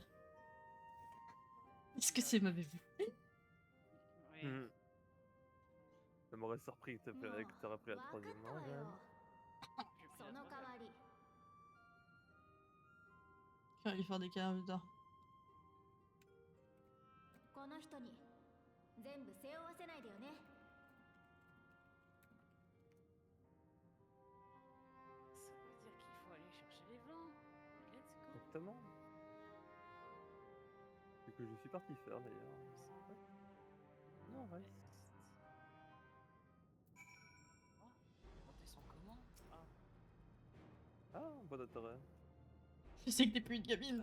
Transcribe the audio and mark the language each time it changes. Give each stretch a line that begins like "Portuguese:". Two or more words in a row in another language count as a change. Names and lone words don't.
French: Est-ce que c'est m'avait vu? Oui. Mhm. Ça m'aurait surpris que t'aurais pris la troisième main, quand même. J'ai pris la troisième. Je vais aller faire des câbles plus tard.
Japanese: この人に全部背負わせないでよね。
French: Ça veut dire qu'il faut aller chercher les vents.
English: Let's go.
French: Exactement. C'est que je suis parti faire d'ailleurs. Non, ouais. On descend comment? Ah. Ah, pas d'intérêt. Je sais que t'es plus une gamine.